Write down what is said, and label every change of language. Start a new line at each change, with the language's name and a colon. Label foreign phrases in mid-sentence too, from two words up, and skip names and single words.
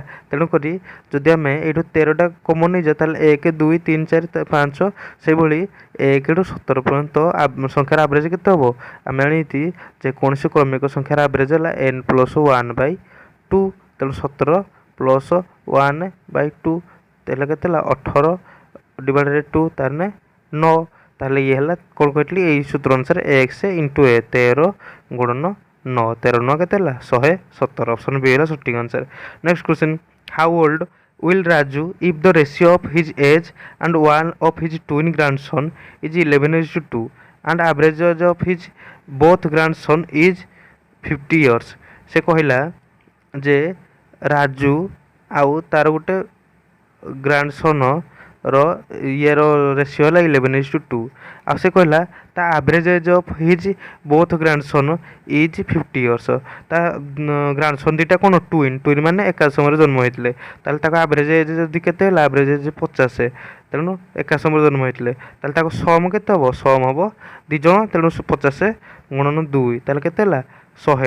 Odia: ତେଣୁକରି ଯଦି ଆମେ ଏଇଠୁ 13ଟା କମନ୍ ନେଇଯାଏ, ତାହେଲେ 1 2 3 4 5, ସେଇଭଳି 1 ରୁ 17 ପର୍ଯ୍ୟନ୍ତ ସଂଖ୍ୟାର ଆଭରେଜ କେତେ ହେବ, ଆମେ ଜାଣିଛି ଯେକୌଣସି କ୍ରମିକ ସଂଖ୍ୟାର ଆଭରେଜ ହେଲା n+1/2, ତେଣୁ 17 + 1/2, ତାହେଲେ କେତେ ହେଲା 18 / 2, ତାହେଲେ 9। ତାହେଲେ ଇଏ ହେଲା କ'ଣ କହିଥିଲି, ଏଇ ସୂତ୍ର ଅନୁସାରେ x × a, 13 × 9, 13 9 କେତେ ହେଲା 117। ଅପସନ୍ ବି ହେଲା ସଠିକ୍ ଆନ୍ସର୍।
English: next question, how old will Raju if the ratio of his age and one of his twin grandson is 11:2 and average age of his both grandson is 50 years।
Odia: ସେ କହିଲା ଯେ ରାଜୁ ଆଉ ତାର ଗୋଟେ ଗ୍ରାଣ୍ଡସନ୍ ର ଇଏର ରେସିଓ ହେଲା 11:2, ଆଉ ସେ କହିଲା ତା
English: average age of his both grandson is 50 years.
Odia: ତା ଗ୍ରାଣ୍ଡସନ୍ ଦୁଇଟା କ'ଣ ଟୁଇନ୍ ମାନେ ଏକା ସମୟରେ ଜନ୍ମ ହୋଇଥିଲେ, ତାହେଲେ ତାଙ୍କ
English: average age
Odia: ଯଦି କେତେ ହେଲା,
English: average age
Odia: 50, ତେଣୁ ଏକା ସମୟରେ ଜନ୍ମ ହୋଇଥିଲେ, ତାହେଲେ ତାଙ୍କ ସମ୍ କେତେ ହେବ, ସମ୍ ହେବ 2 ଜଣ, ତେଣୁ 50 × 2, ତାହେଲେ କେତେ ହେଲା 100।